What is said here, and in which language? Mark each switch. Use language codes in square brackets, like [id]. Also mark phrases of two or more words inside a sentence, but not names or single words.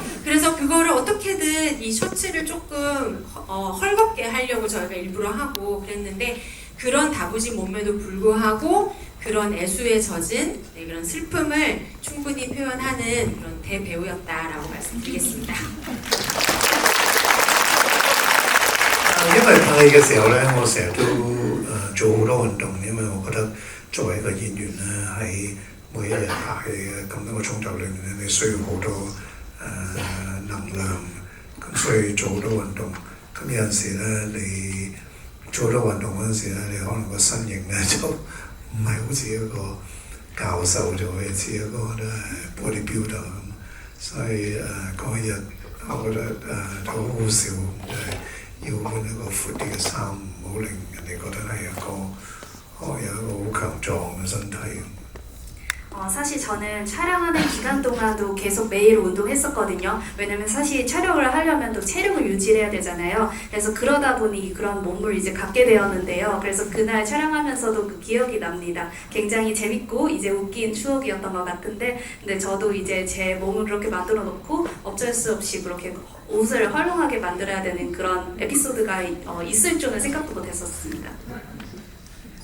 [ko] 그래서 그거를 어떻게든 이 셔츠를 조금 헐겁게 하려고 저희가 일부러 하고 그랬는데 그런 다부진 몸매도 불구하고 그런 애수에 젖은 그런 슬픔을 충분히 표현하는 그런 대배우였다라고 말씀드리겠습니다. [yue] 因為拍戲嘅時候咧，我成日都做好多運動，因為我覺得作為一個演員咧，喺每一日拍戲嘅咁多個鐘頭裏面咧，你需要好多能量，咁所以做好多運動。咁有陣時咧，你做好多運動嗰陣時咧，你可能個身形咧就唔係好似一個教授咗嘅，似一個bodybuilder 咁。所以嗰一日我覺得好好笑，要換一個闊啲嘅衫，唔好令人哋覺得係有一個好強壯嘅身體。 [ko] 사실 저는 촬영하는 기간 동안도 계속 매일 운동했었거든요. 왜냐면 사실 촬영을 하려면 또 체력을 유지해야 되잖아요. 그래서 그러다 보니 그런 몸을 이제 갖게 되었는데요. 그래서 그날 촬영하면서도 그 기억이 납니다. 굉장히 재밌고 이제 웃긴 추억이었던 것 같은데, 근데 저도 이제 제 몸을 그렇게 만들어 놓고 어쩔 수 없이 그렇게 옷을 헐렁하게 만들어야 되는 그런 에피소드가 있을 줄은 생각도 못 했었습니다.